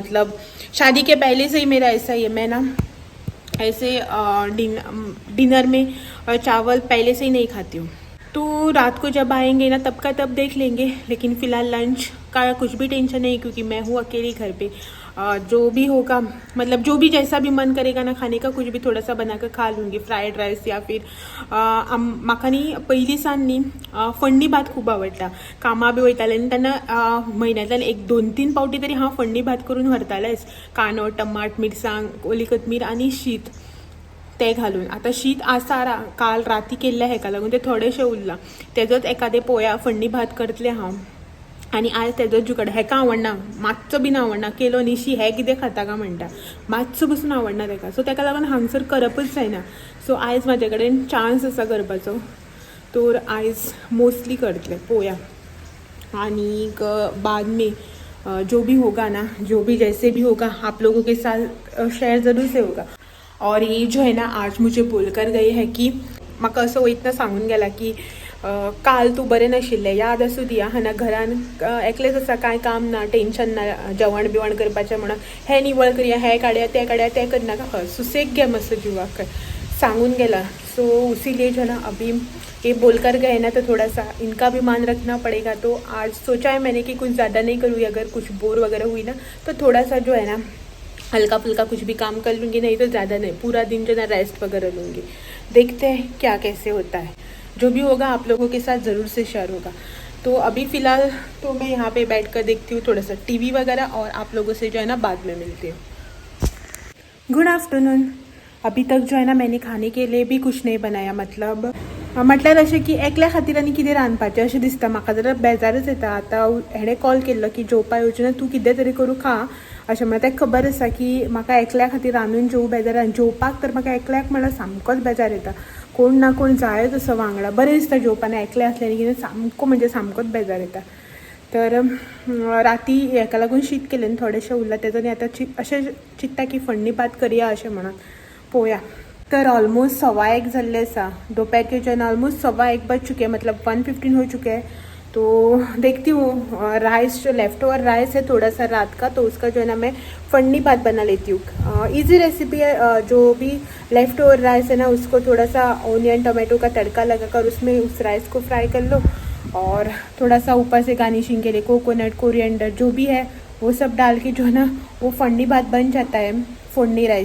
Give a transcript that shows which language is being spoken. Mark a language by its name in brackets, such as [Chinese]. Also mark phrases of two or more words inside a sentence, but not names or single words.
[Hindi] मतलब शादी के पहले से ही मेरा ऐसा ही है, मैं ना ऐसे डिनर में चावल पहले से ही नहीं खाती हूँ। तो रात को जब आएंगे ना तब का तब देख लेंगे, लेकिन फ़िलहाल लंच का कुछ भी टेंशन नहीं, क्योंकि मैं हूँ अकेली घर पे। जो भी होगा मतलब जो भी जैसा भी मन करेगा ना खाने का, कुछ भी थोड़ा सा बनाकर खा लूँगी, [English] fried rice [Hindi] या फिर [Konkani] म्हाका न्ही पयलींसान न्ही फण्णी भात खूब आवडटा। कामा बी वयताले आनी तेन्ना म्हयन्यांतल्यान 1-2-3 पावटी तरी हांव फण्णी भात करून व्हरतालेंच। कांदो, टमाट, मिरसांग, ओली कोथमीर आनी शीत ते घालून। आता शीत आसा काल राती केल्ले हेका लागून ते थोडेशे उरला, तेजोच एखादे पोया फण्णी भात करतले हांव। आनी आयज तेजोच जुगाड। हेका आवडना, मातसो बीन आवडना, केलो न्ही हे कितें खाता काय म्हणटा, मातसो पसून आवडना तेका। सो तेका लागून हांगसर करपच जायना। सो आयज म्हाजे कडेन चान्स आसा करपाचो, तर आयज मोस्टली करतले पोया। [Hindi] आनी बाद में जो भी होगा ना, जो भी जैसे भी होगा आप लोगों के साथ शेयर ज़रूर से होगा। और ये जो है ना आज मुझे बोलकर गए हैं कि [Konkani] म्हाका असं वयतना सांगून गेला की काल तू बरें नाशिल्लें, याद आसूं दिया हाना घरान एकलेच आसा, कांय काम ना, टेंशन ना, जेवण बिवण करपाचें म्हणून हें निवळ करया, हें काडया तें करनाका, हय सुसेग घे मातसो जिवाक सांगून गेला। [Hindi] सो इसीलिए जो है ना अभी ये बोलकर गए ना तो थोड़ा सा इनका भी मान रखना पड़ेगा। तो आज सोचा है मैंने कि कुछ ज़्यादा नहीं करूँगी, अगर कुछ बोर वगैरह हुई ना तो थोड़ा सा जो है ना हल्का फुल्का कुछ भी काम कर लूँगी, नहीं तो ज़्यादा नहीं, पूरा दिन जो ना रेस्ट वगैरह लूँगी। देखते हैं क्या कैसे होता है, जो भी होगा आप लोगों के साथ ज़रूर से शेयर होगा। तो अभी फ़िलहाल तो मैं यहाँ पे बैठ कर देखती हूँ थोड़ा सा टीवी वगैरह, और आप लोगों से जो है ना बाद में मिलती हूँ। [English] Good afternoon. [Hindi] अभी तक जो है ना मैंने खाने के लिए भी कुछ नहीं बनाया। [Konkani] मतलब म्हटल्यार अशें की एकल्या खातीर आनी कितें रांदपाचें अशें दिसता म्हाका, जरा बेजारच येता। आतां हेणें कॉल केल्लो की जेवपा येवचें ना, तूं कितें तरी करून खा अशें म्हणल्यार तेका खबर आसा की म्हाका एकल्या खातीर रांदून जेवू बेजार आनी जेवपाक तर म्हाका एकल्याक म्हणल्यार सामकोच बेजार येता. कोण ना कोण जायच असो वांगडा. बरें दिसता जेवपाक एकलें आसलें कितें सामको म्हणजे सामकोच बेजार येता. तर राती हेका लागून शीत केलें थोडेंशें उरलां तेजो आनी आतां अशें चिंतता की फोडणी भात करया अशें म्हणून पळोवया. तर ऑलमोस्ट 1:15 जाल्ले आसा. [Hindi] दोपहर के जो है ना ऑलमोस्ट 1:15 बज चुके हैं, मतलब 1:15 हो चुके हैं. तो देखती हूँ राइस जो [English] left over rice [Hindi] है थोड़ा सा रात का, तो उसका जो है ना मैं फंडी भात बना लेती हूँ. [English] easy recipe [Hindi] है. जो भी [English] left over rice [Hindi] है ना उसको थोड़ा सा [English] onion tomato [Hindi] का तड़का लगाकर उसमें उस राइस को फ्राई कर लो और थोड़ा सा ऊपर से गार्निशिंग के लिए [English] coconut coriander [Hindi] जो भी है वो सब डाल के जो है ना वो फंडी भात बन जाता है, फोड़नी राइस.